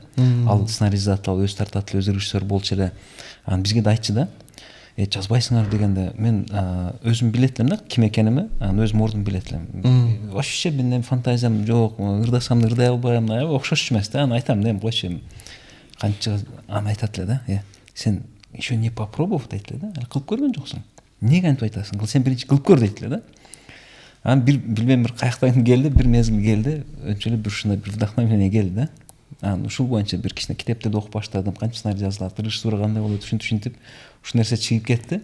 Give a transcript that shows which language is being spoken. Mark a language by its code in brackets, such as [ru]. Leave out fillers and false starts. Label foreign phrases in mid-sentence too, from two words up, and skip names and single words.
[ky] Ал сценарист, ал өзү тартат эле, өзү режиссер болчу эле. Анан бизге да айтчу да, жазбайсыңар дегенде мен өзүм билет элем да ким экенимди, анан өзүм ордун билет элем. Вообще менин фантазиям жок, ырдасам да ырдай албайм, окшош эмес да. Анан айтам да, койчу канча, анан айтат эле да, сен [ru] еще не попробовав [ky] дейт эле да, кылып көргөн жоксуң, эмнеге антип айтасың, сен биринчи кылып көр дейт эле да. Анан билбейм бир каяктан келди, бир мезгил келди, өчө эле бир ушундай бир вдохновение келди да. Анан ушул боюнча бир кичине китептерди окуп баштадым, канча сценарий жазылат, режиссура кандай болот, ушинтип ушул нерсе чыгып кетти.